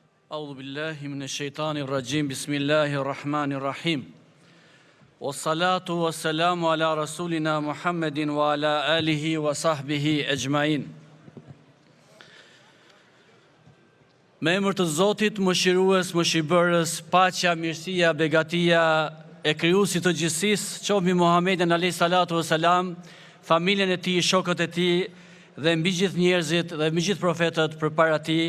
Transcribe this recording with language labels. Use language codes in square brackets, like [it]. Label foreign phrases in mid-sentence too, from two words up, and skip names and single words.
[ar] أعوذ بالله من الشيطان الرجيم. بسم الله الرحمن الرحيم. والصلاة والسلام على رسولنا محمد وعلى آله وصحبه أجمعين. [sq] Me emër të Zotit, mëshirues, mëshirbërës, paqja, mirësia, begatia e krijuesit të gjithësisë, qoftë mbi Muhamedit [ar] عليه الصلاة والسلام, [sq] familjen e tij, shokët e tij dhe mbi gjithë njerëzit dhe mbi gjithë profetët përpara tij.